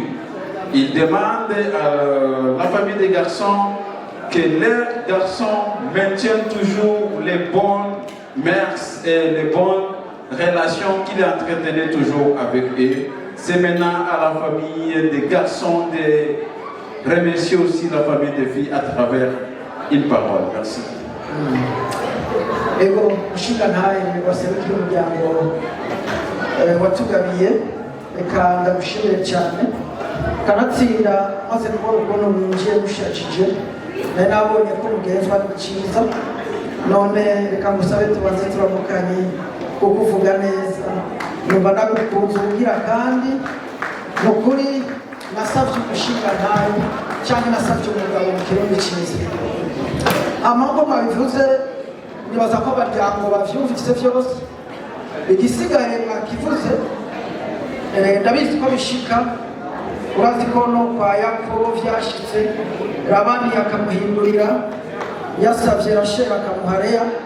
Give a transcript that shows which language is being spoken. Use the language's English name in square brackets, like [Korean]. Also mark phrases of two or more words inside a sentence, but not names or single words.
[French] Il demande à la famille des garçons que leurs garçons maintiennent toujours les bonnes mœurs et les bonnes relations qu'il entretenait toujours avec eux. C'est maintenant à la famille des garçons de remercier aussi la famille des filles à travers une parole. Merci. [Rundi] Ego mushikantaye waserukira umuryango watugabiye, reka ndagushimire cyane kanatsinda maze kubona ukuntu mwinjiye mushakije, nari nabonye ko mugenzwa cyiza, none reka ngusabe tubanze turamukanye kukuvuga neza, numva nagukunze ugira kandi nukuri nasabye umushikantaye cyangwa nasabye umugabo mu kirundi cyiza. Amahoro mwabivuze nibaza ko abaryango bavyumvise byose, igisigaye mwakivuze ndabizi ko bishika. Urazi ko no kwa Yakobo vyashitse, Labani akamuhindurira, yasavye Rasheli akamuha Leya.